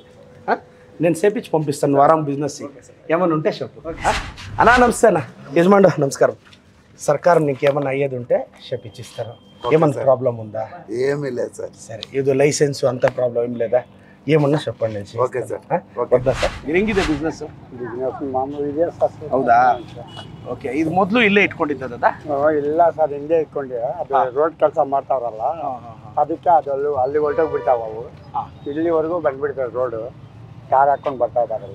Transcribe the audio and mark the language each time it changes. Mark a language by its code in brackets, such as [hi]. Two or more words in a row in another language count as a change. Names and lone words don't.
[te] నేను చేపించి పంపిస్తాను వారం బిజినెస్ ఏమైనా ఉంటే చెప్పు అన్నా. నమస్తే అన్న యజమానుడు నమస్కారం. సర్కార్ నీకు ఏమన్నా అయ్యేది ఉంటే చేపించిస్తారు. ఏమన్నా ప్రాబ్లం ఉందా? ఏమీ లేదు సార్. సరే ఇది లైసెన్స్ అంత ప్రాబ్లం ఏం లేదా? ఏమన్నా చెప్పండి. ఓకే సార్. వద్దా సార్? [kn] ಇದು ಹೆಂಗಿದೆ ಬಿಸ್ನೆಸ್? ಮಾಮೂಲಿ ಇದೆ ಸರ್. ಹೌದಾ? ಓಕೆ. ಇದು ಮೊದಲು ಇಲ್ಲೇ ಇಟ್ಕೊಂಡಿದ್ದದ? ಇಲ್ಲ ಸರ್, ಹಿಂದೆ ಇಟ್ಕೊಂಡೆ. ಅದು ರೋಡ್ ಕೆಲಸ ಮಾಡ್ತಾವ್ರಲ್ಲ, ಅದಕ್ಕೆ ಅದು ಅಲ್ಲಿ ಹೊರಟೋಗಿ ಬಿಡ್ತಾವ ಅವು. ಇಲ್ಲಿವರೆಗೂ ಬಂದ್ಬಿಡ್ತಾರೆ ರೋಡು. ಕಾರ್ ಹಾಕೊಂಡು ಬರ್ತಾ ಇದಾರಲ್ಲ.